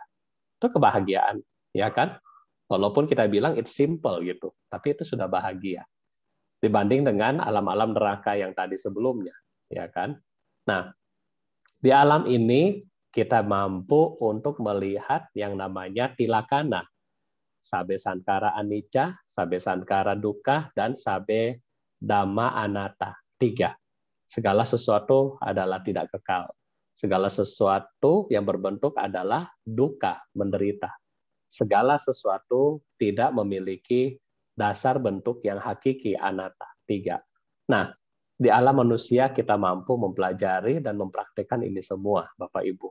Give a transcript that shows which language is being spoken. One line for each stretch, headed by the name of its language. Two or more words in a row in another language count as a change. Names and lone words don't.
Indonesian: Itu kebahagiaan, ya kan? Walaupun kita bilang
English: it's simple
Indonesian: gitu, tapi itu sudah bahagia. Dibanding dengan alam-alam neraka yang tadi sebelumnya, ya kan? Nah, di alam ini kita mampu untuk melihat yang namanya tilakana.
Pali: Sabe sankara anicca, sabe sankara dukkha, dan sabe dhamma anatta.
Indonesian: 3. Segala sesuatu adalah tidak kekal. Segala sesuatu yang berbentuk adalah dukkha, menderita. Segala sesuatu tidak memiliki dasar bentuk yang hakiki, anatta. 3. Nah, di alam manusia kita mampu mempelajari dan mempraktikkan ini semua, Bapak Ibu.